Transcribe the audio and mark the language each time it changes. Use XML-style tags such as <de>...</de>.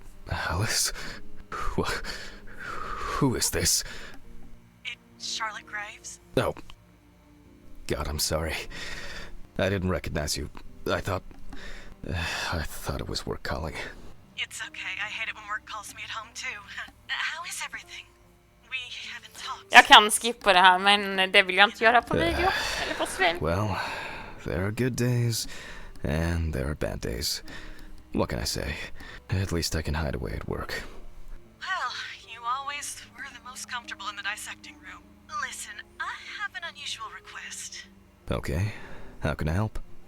<en>Alice? Who is this? It's Charlotte Graves. Oh. God, I'm sorry. I didn't recognize you. I thought it was work calling. It's okay. I hate it when work calls me at home too. How is everything? We haven't talked.</en> <sv>Jag kan skippa det här, men det vill jag inte göra på video eller på stream.</sv> <en>Well, there are good days and there are bad days. What can I say? At least I can hide away at work. Well, you always were the most comfortable in the dissecting room. Listen, I have an unusual request. Okay, how can I help?</en>